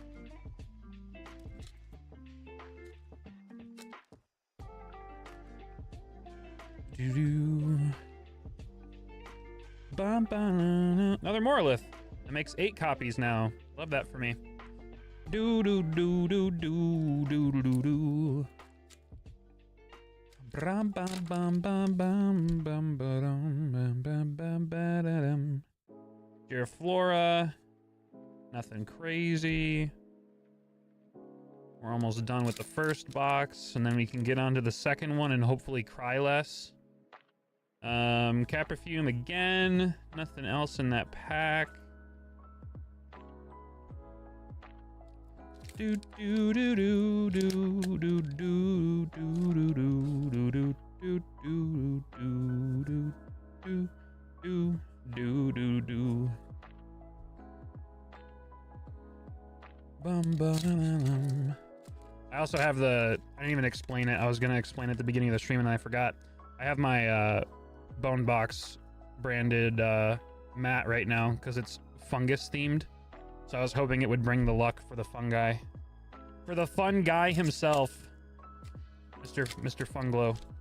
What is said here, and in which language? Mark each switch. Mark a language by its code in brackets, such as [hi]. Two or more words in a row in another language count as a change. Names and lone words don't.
[en] Another Morolith. That makes 8 copies now. Love that for me. Do do do do do do do do do. Bam bam bam bam bam bam bam bam bam bam. Giraflora. Nothing crazy. We're almost done with the first box, and then we can get on to the second one and hopefully cry less. Caperfume again. Nothing else in that pack. Do do do do do do do do do do do do do do do do do do do. Bum bum. I also have the. I didn't even explain it. I was gonna explain it at the beginning of the stream and I forgot. I have my Bone Box branded mat right now because it's fungus themed. So I was hoping it would bring the luck for the fungi. For the fun guy himself. Mr. Funglow.